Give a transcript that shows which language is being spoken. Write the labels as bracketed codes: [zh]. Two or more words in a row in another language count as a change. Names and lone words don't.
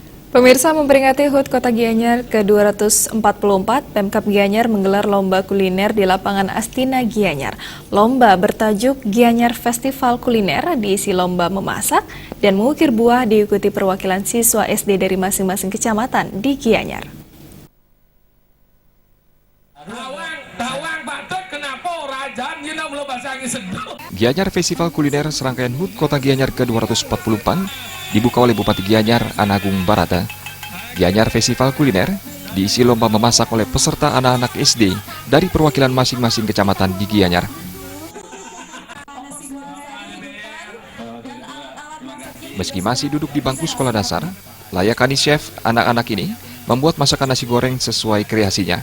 [id] Pemirsa, memperingati HUT Kota Gianyar ke-244, Pemkab Gianyar menggelar lomba kuliner di lapangan Astina Gianyar. Lomba bertajuk Gianyar Festival Kuliner diisi lomba memasak dan mengukir buah, diikuti perwakilan siswa SD dari masing-masing kecamatan di Gianyar. Gianyar Festival Kuliner serangkaian HUT Kota Gianyar ke-244 dibuka oleh Bupati Gianyar, Anagung Barata. Gianyar Festival Kuliner diisi lomba memasak oleh peserta anak-anak SD dari perwakilan masing-masing kecamatan di Gianyar. Meski masih duduk di bangku sekolah dasar, layakani chef, anak-anak ini membuat masakan nasi goreng sesuai kreasinya.